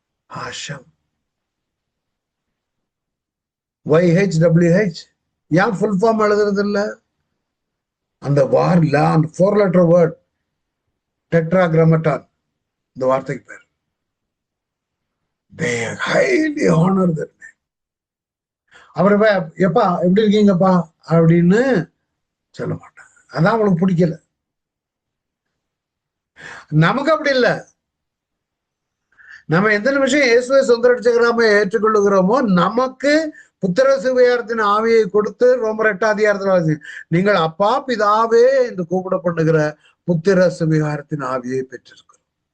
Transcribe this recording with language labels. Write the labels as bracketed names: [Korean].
[Tamil] ஹாஷம், YHWH ஏன் full form எழுதுறது இல்ல? அந்த வார்ல அந்த 4 லெட்டர் வேர்ட் டெட்ராகிராமட்டான், இந்த வார்த்தைக்கு பேர். [English] They highly honor that name. [Tamil] அவர் எப்பா எப்படி இருக்கீங்கப்பா அப்படின்னு சொல்ல மாட்டாங்க. அதான் அவங்களுக்கு பிடிக்கல. நமக்கு அப்படி இல்லை. நம்ம எந்த நிமிஷம் இயேசுவை சொந்த ரட்சகராக ஏற்றுக்கொள்ளுகிறோமோ நமக்கு புத்திர சிவையாரத்தின் ஆவியை கொடுத்து ரோமர் 8ஆம் அதிகாரத்தில் நீங்கள் அப்பா பிதாவே என்று கூப்பிடப்படுகிற புத்திர சிவையாரத்தின் ஆவியை பெற்றிருக்கிறோம்.